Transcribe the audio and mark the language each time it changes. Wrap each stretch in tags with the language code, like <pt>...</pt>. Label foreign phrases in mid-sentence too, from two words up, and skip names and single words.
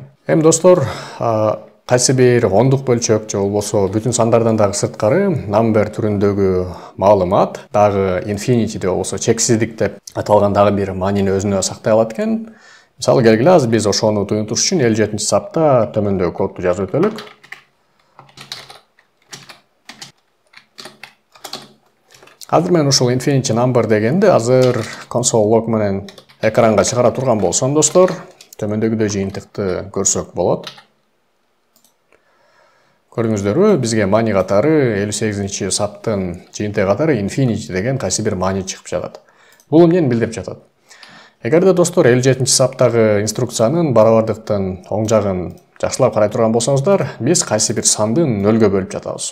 <ky>Эми достор, кайсы бир ондук бөлчөк же болбосо бүтүн сандардан дагы сырткары number түрүндөгү маалымат дагы infinity же болбосо чексиздик деп аталган дагы бир маанини өзүнө сактай алат экен. Мисалы келгиле азыр биз ошону туюнтуш үчүн 57-сапта төмөндөгү кодду жазып өтөлүк. Азыр мен ушул</ky> <en>infinity number</en> <ky>дегенди азыр</ky> <en>console log</en> <ky>менен экранга чыгара турган болсом достор, төмөндөгүдөй жыйынтыкты көрсөк болот. Көрдүңүздөрбү, бизге маани катары 58-саптын жыйынтыгы катары infinity деген кайсы бир маани чыгып жатат. Бул эмнени билдирип жатат? Эгерде достор 57-саптагы инструкциянын барабардыктын оң жагын жакшылап карай турган болсоңуздар, биз кайсы бир санды нөлгө бөлүп жатабыз.</ky>